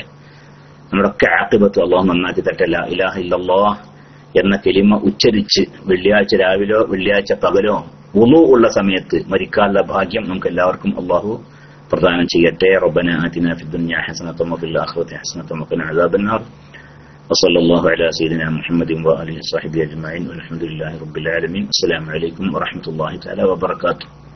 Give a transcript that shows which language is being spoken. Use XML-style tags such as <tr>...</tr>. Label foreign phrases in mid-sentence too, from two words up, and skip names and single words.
<ml>നമ്മുടെയൊക്കെ ആഖിബത്ത് അള്ളാഹു നന്നാക്കി തരട്ടെ.</ml> <ar>لا إله إلا الله</ar> <ml>എന്ന കലിമ ഉച്ചരിച്ച് വെള്ളിയാഴ്ച രാവിലോ വെള്ളിയാഴ്ച പകലോ വുളു ഉള്ള സമയത്ത് മരിക്കാനുള്ള ഭാഗ്യം നമുക്ക് എല്ലാവർക്കും അള്ളാഹു പ്രദാനം ചെയ്യട്ടെ.</ml> <ar>ربنا آتنا في الدنيا حسنة وفي الآخرة حسنة وقنا عذاب النار. وصلى الله على سيدنا محمد وآله وصحبه أجمعين والحمد لله رب العالمين. السلام عليكم ورحمة الله تعالى وبركاته.</ar>